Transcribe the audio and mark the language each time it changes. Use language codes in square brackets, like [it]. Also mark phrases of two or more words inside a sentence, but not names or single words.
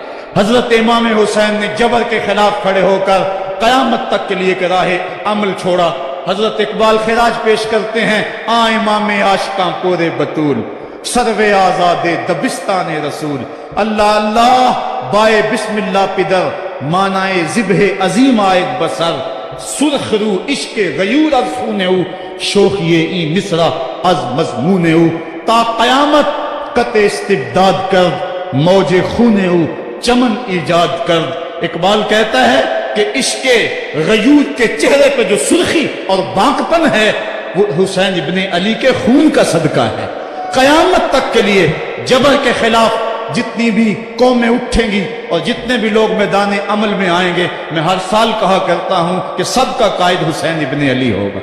[ur] حضرت امام حسین نے جبر کے خلاف کھڑے ہو کر قیامت تک کے لیے کہ راہ عمل چھوڑا۔ حضرت اقبال خراج پیش کرتے ہیں، [fa] آ امام عاشقاں پورے بطول، سرو آزاد دبستان رسول، اللہ اللہ بائے بسم اللہ پدر، مانائے ذبح عظیم آئد بسر، سرخ رو عشق غیور از خونے او، شوخیے این مصرع از مضمونے او، تا قیامت قطع استبداد کرد، موج خونے او چمن ایجاد کرد۔ [ur] اقبال کہتا ہے کہ عشق غیور کے چہرے پہ جو سرخی اور بانکپن ہے وہ حسین ابن علی کے خون کا صدقہ ہے۔ قیامت تک کے لیے جبر کے خلاف جتنی بھی قومیں اٹھیں گی اور جتنے بھی لوگ میدان عمل میں آئیں گے، میں ہر سال کہا کرتا ہوں کہ سب کا قائد حسین ابن علی ہوگا۔